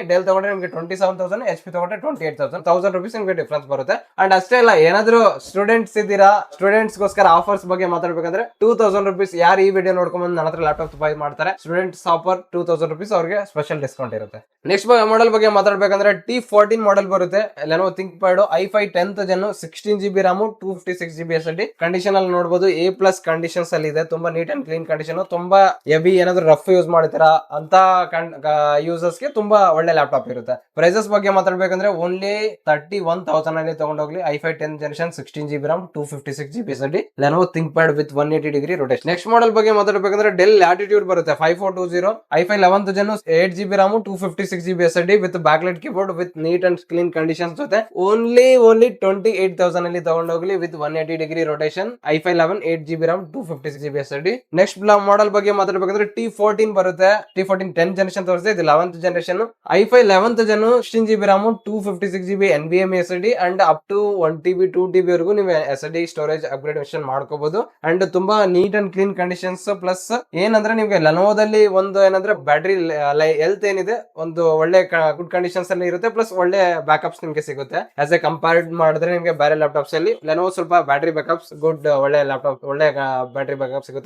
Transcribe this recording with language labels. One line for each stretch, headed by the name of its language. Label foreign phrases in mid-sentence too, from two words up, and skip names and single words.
Kannada: ಡೆಲ್ ತಗೊಂಡ್ರೆ ನಿಮ್ಗೆ 27,000, HP ತಗೊಂಡ್ರೆ 28,000, 1000 rupees ನಿಮ್ಗೆ ಡಿಫ್ರೆನ್ಸ್ ಬರುತ್ತೆ. ಅಂಡ್ ಅಷ್ಟೇ ಅಲ್ಲ, ಏನಾದ್ರು ಸ್ಟೂಡೆಂಟ್ಸ್ ಇದ್ದೀರಾ, ಸ್ಟೂಡೆಂಟ್ಸ್ ಗೋಸ್ಕರ ಆಫರ್ಸ್ ಬಗ್ಗೆ ಮಾತಾಡ್ಬೇಕಂದ್ರೆ 2,000 rupees ಯಾರು ಈ ವಿಡಿಯೋ ನೋಡ್ಕೊಂಡ್ ನನ್ನ ಹತ್ರ
English: laptop buy
Kannada: ಮಾಡ್ತಾರೆ,
English: students offer
Kannada: 2,000 rupees ಅವ್ರಿಗೆ
English: special discount
Kannada: ಇರುತ್ತೆ.
English: next model
Kannada: ಬಗ್ಗೆ ಮಾತಾಡ್ಬೇಕಂದ್ರೆ T14 ಮಾಡೆಲ್ ಬರುತ್ತೆ.
English: Lenovo ThinkPad i5 10th gen 16GB RAM 256GB SSD.
Kannada: ಕಂಡೀಷನ್ ಅಲ್ಲಿ ನೋಡಬಹುದು A+ ಕಂಡೀಷನ್ಸ್ ಅಲ್ಲಿ ಇದೆ.
English: ತುಂಬಾ neat and clean condition.
Kannada: ತುಂಬಾ ಹೆವಿ ಏನಾದ್ರು
English: rough use
Kannada: ಮಾಡ್ತೀರಾ ಅಂತ ಯೂಸರ್ಸ್ ಗೆ ತುಂಬಾ ಒಳ್ಳೆ ಲ್ಯಾಪ್ಟಾಪ್ ಇರುತ್ತೆ. ಪ್ರೈಸಸ್ ಬಗ್ಗೆ ಮಾತಾಡ್ಬೇಕಂದ್ರೆ ಓನ್ಲಿ 31,000 ಅಲ್ಲಿ ತಗೊಂಡೋಗ್ಲಿ
English: i5 10th generation 16GB RAM 256GB SSD Lenovo ThinkPad with 180 degree rotation. next model
Kannada: ಬಗ್ಗೆ ಮಾತಾಡ್ಬೇಕಂದ್ರೆ
English: ಡೆಲ್ ಲ್ಯಾಟಿಟ್ಯೂಡ್ ಬರುತ್ತೆ 5420 i5 11th gen 8GB RAM 256GB SSD with backlight keyboard with neat and clean conditions
Kannada: ಜೊತೆ ಓನ್ಲಿ 28,000 ಅಲ್ಲಿ ತಗೊಂಡೋಗ್ಲಿ
English: with 180 degree rotation i5 11 8GB RAM 256GB SSD. next model
Kannada: ಬಗ್ಗೆ ಮಾತಾಡ್ಬೇಕಂದ್ರೆ T14 ಬರುತ್ತೆ.
English: T14 10th generation
Kannada: ತೋರಿಸಿದೆ, ಇದು
English: 11th generation i5 11th gen 16GB RAM 256GB NVMe SSD and up to 1TB 2TB
Kannada: ವರೆಗೂ ನೀವು
English: SSD storage upgradation ಮಾಡ್ಕೋಬಹುದು. ಅಂಡ್ ತುಂಬಾ neat and clean conditions.
Kannada: ಪ್ಲಸ್ ಏನಂದ್ರೆ ನಿಮ್ಗೆ ಲೆನೋವೋದಲ್ಲಿ ಒಂದು ಏನಂದ್ರೆ
English: battery health
Kannada: ಏನಿದೆ ಒಂದು ಒಳ್ಳೆ
English: good conditions
Kannada: ಅಲ್ಲಿ ಇರುತ್ತೆ. ಪ್ಲಸ್ ಒಳ್ಳೆ ಬ್ಯಾಕಪ್ಸ್ ನಿಮ್ಗೆ ಸಿಗುತ್ತೆ.
English: as a compared
Kannada: ಮಾಡಿದ್ರೆ ನಿಮ್ಗೆ ಬೇರೆ ಲ್ಯಾಪ್ಟಾಪ್ಸ್ ಅಲ್ಲಿ ಲೆನೋವೋ ಸ್ವಲ್ಪ
English: battery backups good,
Kannada: ಒಳ್ಳೆ ಲ್ಯಾಪ್ಟಾಪ್ ಒಳ್ಳೆ
English: battery backup
Kannada: ಸಿಗುತ್ತೆ.